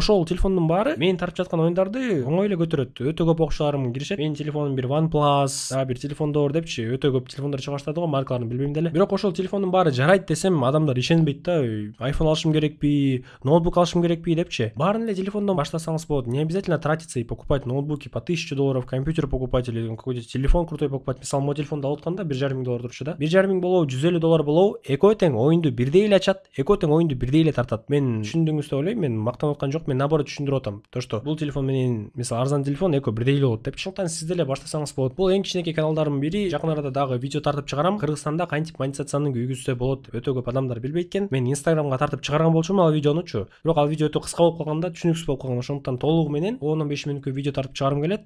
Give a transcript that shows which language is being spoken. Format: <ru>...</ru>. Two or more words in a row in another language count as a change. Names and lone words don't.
<ky>Ошол телефондун баары мен тартып жаткан оюндарды оңой эле көтөрөт. Өтө көп окуучуларым киришет. Менин телефонум бир OnePlus, дагы бир телефондор депчи, өтө көп телефондар чыга баштады го, маркаларын билбейм деле. Бирок ошол телефондун баары жарайт десем, адамдар ишенбейт да. iPhone алышым керекпи, ноутбук алышым керекпи депчи. Баарын эле телефондон баштасаңыз болот.</ky> <ru>Не обязательно тратиться и покупать ноутбуки по 1000 долларов, компьютер покупать или какой-то телефон крутой покупать.</ru> <ky>Мисалы, мой телефонду алып атканда 1,5 доллар турчу да. 1,5 болобу, 150 доллар болобу, экөө тең оюнду бирдей эле ачат, экөө тең оюнду бирдей эле тартат. Мен түшүндүңүз деп ойлойм. Мен мактанып аткан жок, мен наоборот түшүндүрүп атам.</ky> <ru>То что</ru> <ky>бул телефон менен мисалы арзан телефон экөө бирдей эле болот деп. Ошондуктан сиз деле баштасаңыз болот. Бул эң кичинекей каналдардын бири. Жакын арада дагы видео тартып чыгарам. Кыргызстанда кантип монетизацияны күйгүзсө болот. Өтө көп адамдар билбейт экен. Мен Instagramга тартып чыгарган болчумун ал видеонучу. Бирок ал видео өтө кыска болуп калганда, түшүнүксүз болуп калган. Ошондуктан толугу менен 10-15 мүнөткө видео тартып чыгарым келет.</ky>